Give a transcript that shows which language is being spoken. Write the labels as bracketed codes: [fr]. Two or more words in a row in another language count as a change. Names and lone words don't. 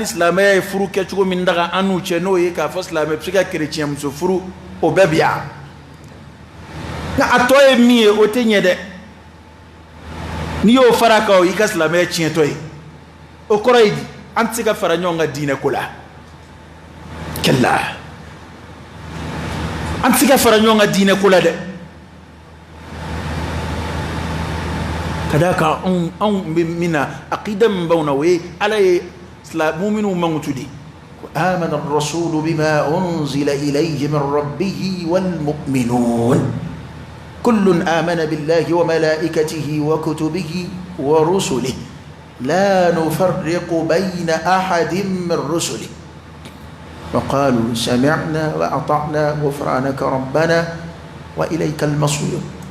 [bm] silamɛya ye furu kɛcogo min daga an n'u cɛ n'o ye k'a fɔ silamɛ bɛ se ka kerecɛnmuso furu o bɛɛ bi yan nka a tɔ ye min ye o tɛ ɲɛ dɛ n'i y'o fara kan o y'i ka silamɛya tiɲɛtɔ ye o kɔrɔ ye di an tɛ se ka fara ɲɔgɔn kan diinɛ ko la kɛla an tɛ se ka fara ɲɔgɔn kan diinɛ ko la dɛ ka d'a kan anw bɛ min na aqida min b'anw na o ye ala ye mu'minu mankutu de [ar] آمن الرسول بما أنزل إليه من ربه والمؤمنون كل آمن بالله وملائكته وكتبه ورسله لا نفرق بين أحد من رسله وقالوا سمعنا وأطعنا غفرانك ربنا وإليك المصير